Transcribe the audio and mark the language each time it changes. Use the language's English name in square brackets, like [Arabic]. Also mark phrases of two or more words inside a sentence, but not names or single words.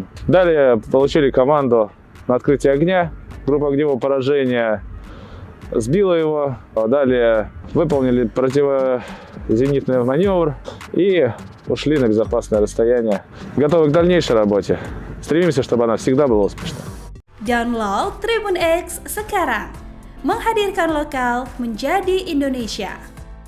[Russian] Далее получили команду на открытие огня. Группа огневого поражения сбила его. Далее выполнили противозенитный маневр и ушли на безопасное расстояние. Готовы к дальнейшей работе. Стремимся, чтобы она всегда была успешна. [Indonesian] Download Tribun X sekarang. Menghadirkan lokal menjadi Indonesia.